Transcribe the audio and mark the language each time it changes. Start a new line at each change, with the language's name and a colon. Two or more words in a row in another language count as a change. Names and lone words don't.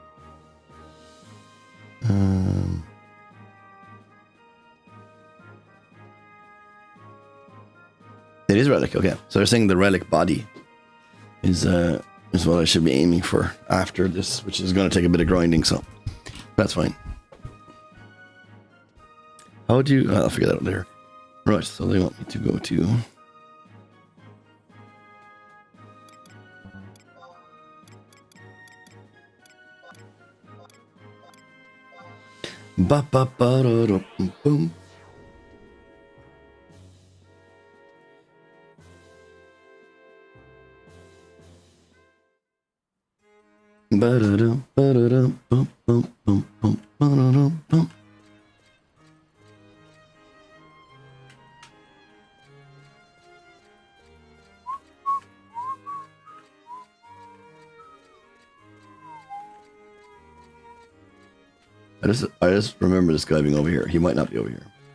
English: It is relic, okay. So they're saying the relic body is what I should be aiming for after this, which is going to take a bit of grinding, so... That's fine. How do you... I'll figure that out later. Right, so they want me to go to... Ba ba ba da da boom. Ba da da ba da da boom boom boom boom ba da da boom. I just remember this guy being over here. He might not be over here.